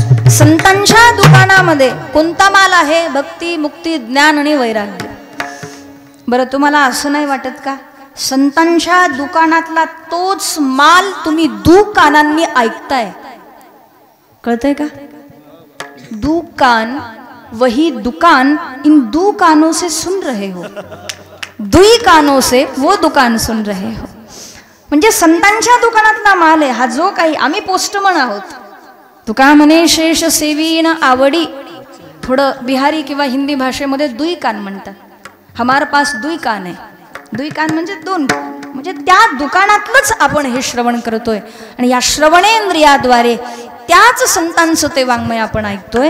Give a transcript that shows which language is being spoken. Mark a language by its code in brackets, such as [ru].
[mr] संतांच्या दुकानामध्ये कोणता माल आहे? भक्ती मुक्ती ज्ञान आणि वैराग्य. बरं, तुम्हाला असं नाही वाटत का संतांच्या दुकानातला तोच माल तुम्ही दुकानांनी ऐकताय? कळतंय का? [hi] दुकान वही दुकान, इन दो कानों से सुन रहे हो, दुई कानों से वो दुकान सुन रहे हो. [mr] म्हणजे संतांच्या दुकानातला माल आहे हा जो काही. आम्ही पोस्टमन आहोत. तुका म्हणे शेष सेवीन आवडी. थोडं बिहारी किंवा हिंदी भाषेमध्ये दुई कान म्हणतात. [hi] हमार पास दुई कान [mr] आहे. दुई कान म्हणजे दोन. म्हणजे त्या दुकानातलंच आपण हे श्रवण करतोय आणि या श्रवणेंद्रियाद्वारे त्याच संतांचं ते वाङ्मय आपण ऐकतोय.